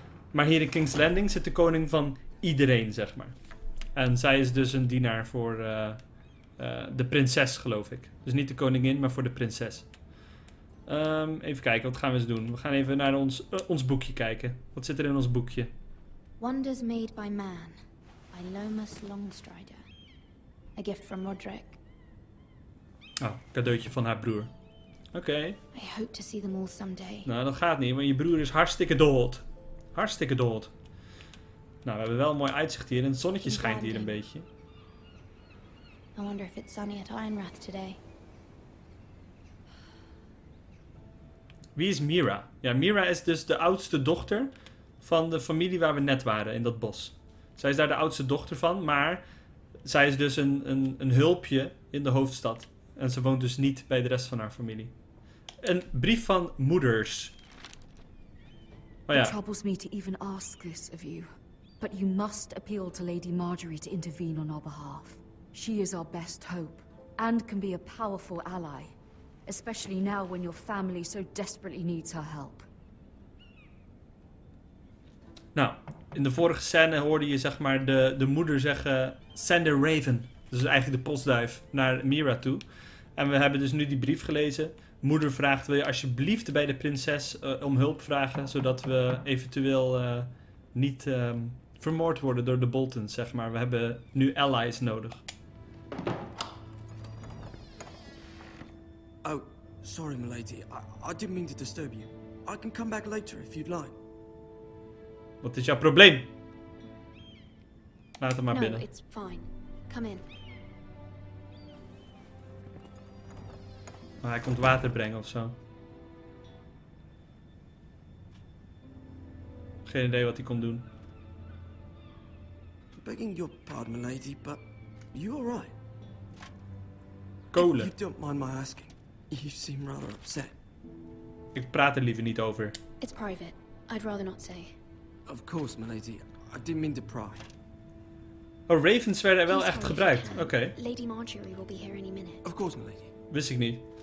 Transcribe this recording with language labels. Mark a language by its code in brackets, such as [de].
[nl] Maar hier in King's Landing zit de koning van iedereen, zeg maar. En zij is dus een dienaar voor de prinses, geloof ik. Dus niet de koningin, maar voor de prinses. Even kijken, wat gaan we eens doen? We gaan even naar ons boekje kijken. Wat zit er in ons boekje? [en] Wonders made by man, by Lomas Longstrider. A gift from Roderick. [nl] Oh, cadeautje van haar broer. Oké. [en] I hope to see them all someday. [nl] Nou, dat gaat niet, want je broer is hartstikke dood. Hartstikke dood. Nou, we hebben wel een mooi uitzicht hier en het zonnetje schijnt hier een beetje. [en] I wonder if it's sunny at Ironrath today. [nl] Wie is Mira? Ja, Mira is dus de oudste dochter van de familie waar we net waren, in dat bos. Zij is daar de oudste dochter van, maar zij is dus een hulpje in de hoofdstad. En ze woont dus niet bij de rest van haar familie. Een brief van moeders. Oh ja. [en] It troubles me to even ask this of you, but you must appeal to Lady Marjorie to intervene on our behalf. She is our best hope, and can be a powerful ally. Especially now when your family so desperately needs her help. [nl] Nou, in de vorige scène hoorde je zeg maar de moeder zeggen... [en] Send a raven. [nl] Dus eigenlijk de postduif naar Mira toe. En we hebben dus nu die brief gelezen. Moeder vraagt, wil je alsjeblieft bij de prinses om hulp vragen... zodat we eventueel niet vermoord worden door de Boltons, zeg maar. We hebben nu allies nodig. [en] Oh, sorry, milady. I didn't mean to disturb you. I can come back later if you'd like. [nl] Wat is jouw probleem? Laat hem maar binnen. [en] No, it's fine. Come in. [nl] Oh, hij komt water brengen of zo. Geen idee wat hij kon doen. [en] Begging your pardon, milady, but you alright? [nl] Kolen. [en] If you don't mind my asking. You seem rather upset. [nl] Ik praat er liever niet over. [en] It's private. I'd rather not say. Of course, milady. I didn't mean to pry. [nl] Oh, ravens werden wel echt gebruikt. Oké. [en] Lady Marjorie will be here any minute. Of course, milady. [nl] Wist ik niet.